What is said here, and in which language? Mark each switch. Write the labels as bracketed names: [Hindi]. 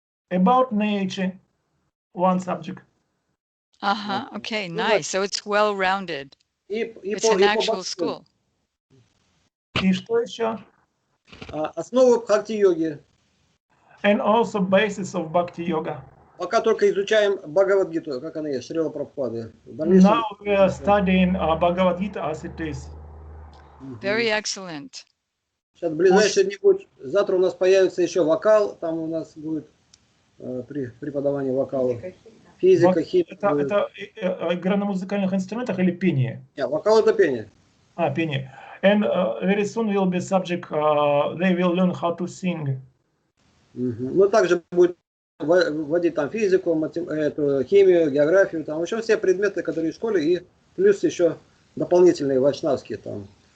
[English] About nature, one subject. Okay, nice. So it's well-rounded. It's an actual school. [Russian] И что еще? Основы бхакти-йоги. [English] And also basis of bhakti yoga. [Russian] Пока только изучаем Бхагавад-гиту, как она есть, Шрила Прабхупады. [English] Now we are studying Bhagavad Gita as it is. Very excellent. [Russian] Сейчас в ближайшие дни будет, завтра у нас появится еще вокал, там у нас будет преподавание вокала. Физика, химия. Это игра на музыкальных инструментах или пение? Нет, вокал это пение. Пение. [English] And very soon will be subject, they will learn how to sing. [Russian] Ну, также будет вводить там физику, химию, географию, там еще все предметы, которые в школе, и плюс еще дополнительные вайшнавские там.